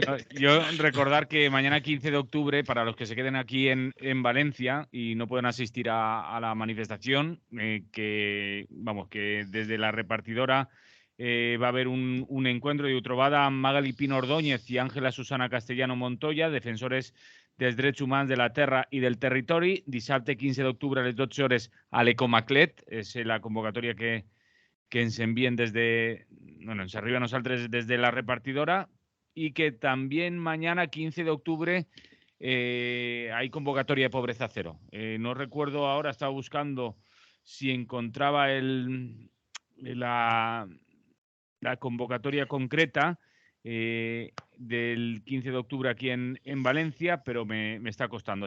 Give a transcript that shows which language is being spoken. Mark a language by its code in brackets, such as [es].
[es] Yo recordar que mañana 15 de octubre, para los que se queden aquí en Valencia y no pueden asistir a la manifestación, que desde la repartidora va a haber un encuentro de [ca] trobada amb Magali Pino Ordóñez i Àngela Susana Castellano Montoya, defensores dels drets humans de la terra i del territori. Dissabte 15 d'octubre a les 12 hores a l'Ecomaclet. És la convocatòria que ens envien ens arriba a nosaltres [es] desde la repartidora, y que también mañana 15 de octubre hay convocatoria de pobreza cero. No recuerdo ahora, estaba buscando si encontraba la convocatoria concreta del 15 de octubre aquí en Valencia, pero me está costando.